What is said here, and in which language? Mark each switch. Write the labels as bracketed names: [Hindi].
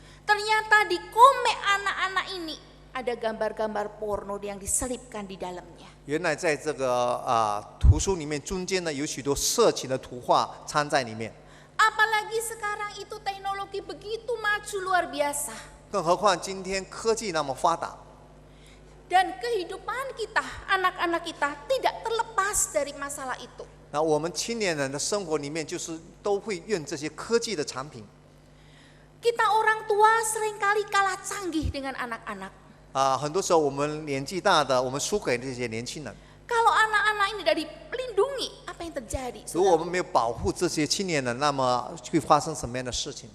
[Indonesian] Ternyata di komik anak-anak ini ada gambar-gambar porno yang diselipkan di dalamnya. [Chinese] 原来在这个图书里面中间呢有许多色情的图画掺在里面， [Indonesian] Apalagi sekarang itu teknologi begitu maju luar biasa. [Chinese] 更何况今天科技那么发达， [Indonesian] Dan kehidupan kita, anak-anak kita tidak terlepas dari masalah itu. [Chinese] 那我们青年人的生活里面就是都会用这些科技的产品。 [Indonesian] Kita orang tua seringkali kalah canggih dengan anak-anak. [Chinese] 很多时候我们年纪大的，我们输给这些年轻人。 [Indonesian] Kalau anak-anak ini tidak dilindungi, apa yang terjadi? [Chinese] 如果我 [Indonesian] saudara? [Chinese] 们没有保护这些青年人，那么会发生什么样的事情？